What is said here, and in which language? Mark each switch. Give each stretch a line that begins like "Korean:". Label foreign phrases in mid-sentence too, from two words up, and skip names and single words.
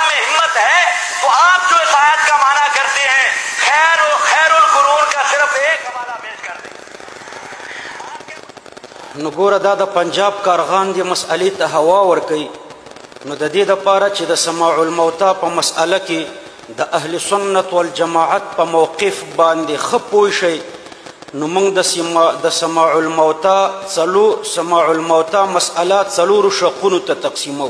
Hindi: में हिम्मत है तो आप जो इस आयत का माना करते हैं
Arabic: خير القرون
Hindi: का सिर्फ एक हवाला पेश कर दें.
Pashto: نو ګوره دا د پنجاب کارغان دې مسئلې ته هوا ورکوي. نو د دې دپاره چې د
Arabic: سماع الموتا
Pashto: په مسئله کې د
Arabic: اهل سنت والجماعت
Pashto: په موقف باندې ښه پوه شئ، نو موږ د
Arabic: سماع الموتا
Pashto: مسئله څلورو شقونو ته تقسیمو.